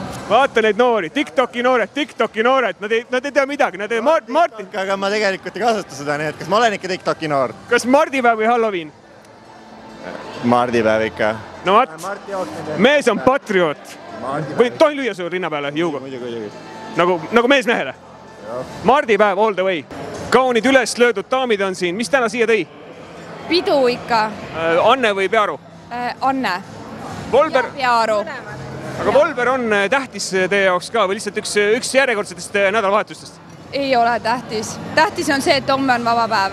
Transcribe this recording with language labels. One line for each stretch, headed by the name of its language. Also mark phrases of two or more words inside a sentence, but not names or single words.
Estonian: Vaata neid noori, TikToki noored, nad ei tea midagi, nad ei Martin. Aga ma tegelikult ei kasuta seda, nii et kas ma olen ikka TikToki noor? Kas mardipäev või Halloween? Mardipäev ikka. No vaat, mees on patrioot. Tohin lüüa su rinna peale jõuga? Nagu mees mehele? Mardipäev
English: all the way.
Estonian: Kaunid üles löödud daamid on siin. Mis täna siia tõi? Pidu ikka. Anne või Pearu? Anne. Volber? Pearu. Aga Volber on tähtis teie jaoks ka või lihtsalt üks järjekordsetest nädalavahetustest? Ei ole tähtis. Tähtis on see, et homme on vaba päev.